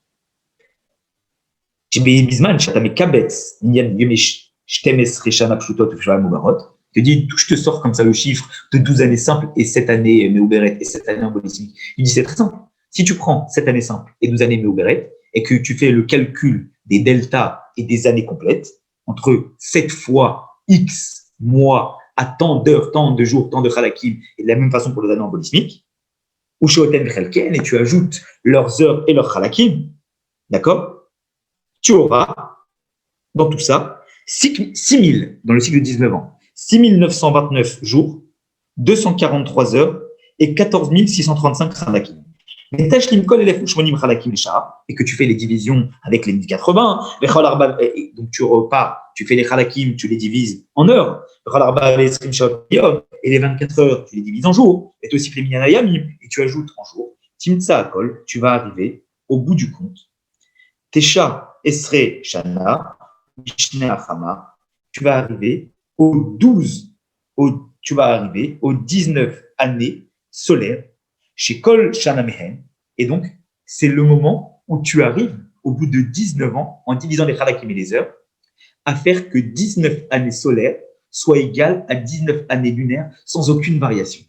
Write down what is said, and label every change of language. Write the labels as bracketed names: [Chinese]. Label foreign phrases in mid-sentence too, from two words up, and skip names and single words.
[French] Je te dis, je te sors comme ça le chiffre de 12 années simples et 7 années Meuberet et 7 années embolismiques. Il dit, c'est très simple. Si tu prends 7 années simples et 12 années Meuberet et que tu fais le calcul des deltas et des années complètes, entre 7 fois X mois à tant d'heures, tant de jours, tant de halakim, et de la même façon pour les années embolismiques, ou [Hebrew] שאותן חלקן, [French] et tu ajoutes leurs heures et leurs halakim, d'accord? Tu auras, dans tout ça, 6 000, dans le cycle de 19 ans, 6 929 jours, 243 heures et 14 635 halakim. Et que tu fais les divisions avec les 1080, donc tu repars, tu fais les halakim, tu les divises en heures, et les 24 heures, tu les divises en jours, et tu aussi fais minyanayamim, et tu ajoutes en jours. [Hebrew] תמצא הכל, [French] tu vas arriver au bout du compte. [Hebrew] תשע עשרה שנה, משנה החמה, [French] tu vas arriver aux 19 années solaires chez [Hebrew] כל שנה מהן, [French] et donc c'est le moment où tu arrives au bout de 19 ans, en divisant les halakim et les heures, à faire que 19 années solaires soient égales à 19 années lunaires sans aucune variation.